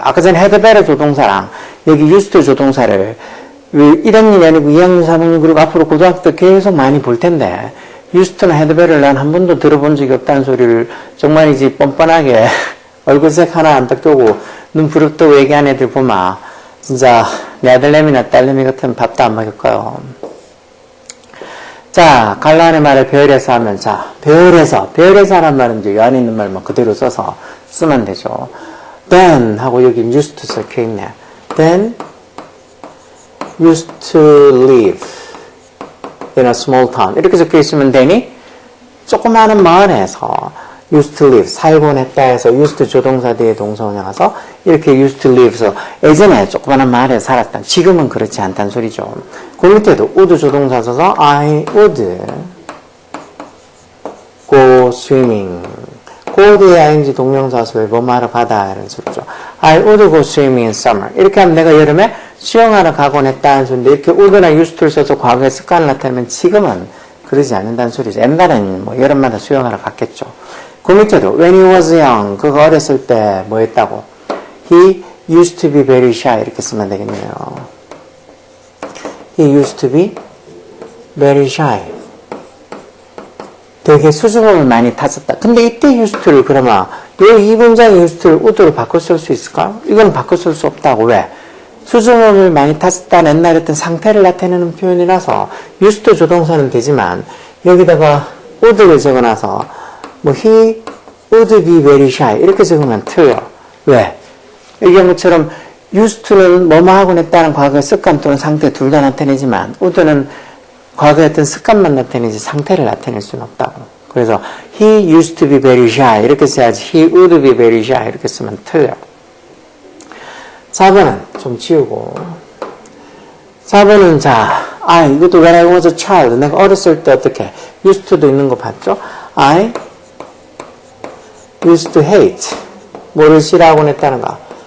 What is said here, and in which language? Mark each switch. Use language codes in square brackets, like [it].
[ko] 아까 전에 had better 조동사랑 여기 used to 조동사를 1학년이 아니고 2학년, 3학년 그리고 앞으로 고등학교 때 계속 많이 볼 텐데 used to나 had better를 난 한 번도 들어본 적이 없다는 소리를 정말이지 뻔뻔하게 얼굴색 하나 안 닦고 눈 부릅뜨고 얘기하는 애들 보면 진짜 내 아들내미나 딸내미 같으면 밥도 안 먹일 거예요. 자, 갈라의 말을 배열해서 하면 자, 배열해서 하는 말은 이제 요 안에 있는 말만 그대로 써서 쓰면 되죠. then 하고 여기 used to 적혀 있네. [en] then used to live in a small town. [ko] 이렇게 적혀 있으면 then이 조그마한 마을에서 used to live, 살곤 했다 해서 used 조동사 뒤에 동사원형 와서 이렇게 used to live에서 예전에 조그마한 마을에 살았다. 지금은 그렇지 않다는 소리죠. 그 밑에도 would 조동사 써서 [en] I would go swimming. [ko] go 뒤에 ing 동명사 써서 뭐하러 가다 이런 소리죠. [en] I would go swimming in summer. [ko] 이렇게 하면 내가 여름에 수영하러 가곤 했다는 소리인데 이렇게 would나 used to를 써서 과거의 습관을 나타내면 지금은 그러지 않는다는 소리죠. 옛날에는 뭐 여름마다 수영하러 갔겠죠. 그 밑에도 [en] when he was young, [ko] 그가 어렸을 때 뭐 했다고? [en] He used to be very shy [ko] 이렇게 쓰면 되겠네요. [en] He used to be very shy. [ko] 되게 수줍음을 많이 탔었다. 근데 이때 used to를 그러면 이 문장의 used to를 would로 바꿔 쓸 수 있을까? 이건 바꿔 쓸 수 없다고. 왜? 수줍음을 많이 탔었다는 옛날에 어떤 상태를 나타내는 표현이라서 used to 조동사는 되지만 여기다가 would를 적어놔서 뭐 [en] he would be very shy [ko] 이렇게 적으면 틀려. 왜? 이 경우처럼 used to는 뭐뭐 하곤 했다는 과거의 습관 또는 상태 둘 다 나타내지만 would는 과거의 어떤 습관만 나타내지 상태를 나타낼 수는 없다고. 그래서 [en] he used to be very shy [ko] 이렇게 써야지 [en] he would be very shy [ko] 이렇게 쓰면 틀려. 4번은 좀 지우고 4번은 자 이것도 [en] when I was a child [ko] 내가 어렸을 때 어떻게 used to도 있는 거 봤죠? I used to hate 뭐를 싫어하곤 했다는가?